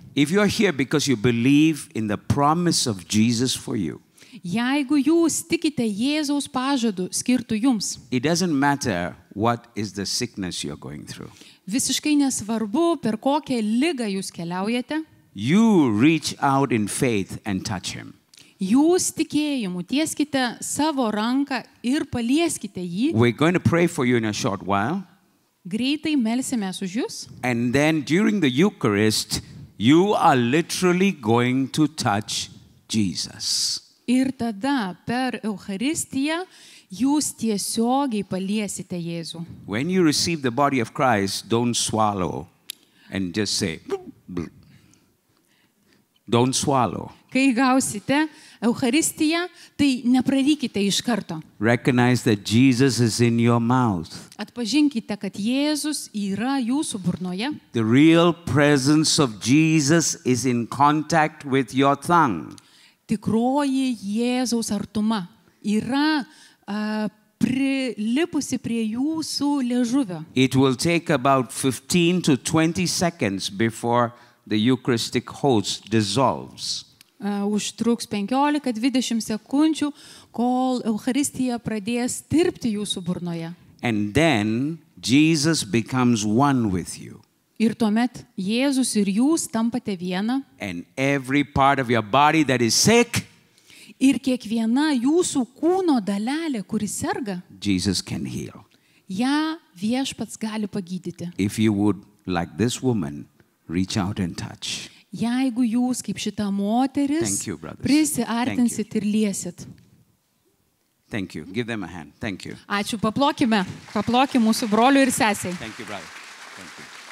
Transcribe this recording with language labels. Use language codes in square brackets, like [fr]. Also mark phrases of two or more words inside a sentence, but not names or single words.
[en] if you are here because you believe in the promise of Jesus for you, [lt] jeigu jūs tikite Jėzaus pažadu skirtų jums, [en] it doesn't matter what is the sickness you're going through. [lt] visiškai nesvarbu, per kokią ligą jūs keliaujate, [en] You reach out in faith and touch him. [lt] jūs tikėjimu tieskite savo ranką ir palieskite jį. [en] We're going to pray for you in a short while. [lt] Greitai melsimės už jūs. [en] And then during the Eucharist, you are literally going to touch Jesus. [lt] Ir tada per Eucharistiją jūs tiesiogiai paliesite Jėzų. [en] When you receive the body of Christ, don't swallow and just say, "Bleh." Don't swallow. [lt] Kai gausite Eucharistiją, tai neprarykite iš karto. [en] Recognize that Jesus is in your mouth. [lt] Atpažinkite, kad Jėzus yra jūsų burnoje. [en] The real presence of Jesus is in contact with your tongue. [lt] Tikroji Jėzaus artuma yra prilipusi prie jūsų liežuvio. [en] It will take about 15 to 20 seconds before the Eucharistic host dissolves. [lt] Užtruks 15-20 sekundžių, kol Eucharistija pradės tirpti jūsų burnoje. [en] And then Jesus becomes one with you. [lt] Ir tuomet Jėzus ir jūs tampate viena. [en] And every part of your body that is sick, [lt] Ir kiekviena jūsų kūno dalelė, kuri serga, [en] Jesus can heal. [lt] ją Viešpats gali pagydyti. [en] If you would, like this woman, reach out and touch. [lt] Jeigu jūs, kaip šita moteris, [en] Thank you, brothers. [lt] prisiartinsit ir liesit. [en] Thank you. Give them a hand. Thank you. [lt] Ačiū, paplokim mūsų broliui ir sesiai. [en] Thank you, brother. Thank you.